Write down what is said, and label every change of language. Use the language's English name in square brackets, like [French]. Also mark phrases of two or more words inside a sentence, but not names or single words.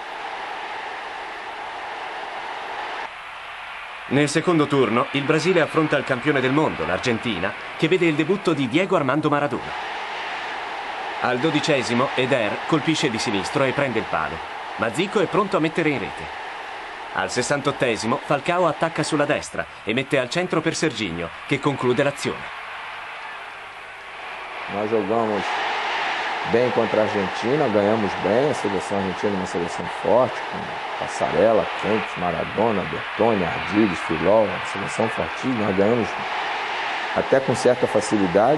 [Italian] Nel secondo turno, il Brasile affronta il campione del mondo, l'Argentina, che vede il debutto di Diego Armando Maradona. Al 12esimo, Eder colpisce di sinistro e prende il palo, ma Zico è pronto a mettere in rete. Al 68esimo, Falcao attacca sulla destra e mette al centro per Serginho, che conclude l'azione. [Portuguese] Nós jogamos bem contra a Argentina, ganhamos bem, a seleção argentina é uma seleção forte, com Passarella, Kempes, Maradona, Bertone, Ardiles, Filol, uma seleção fortíssima, nós ganhamos até com certa facilidade.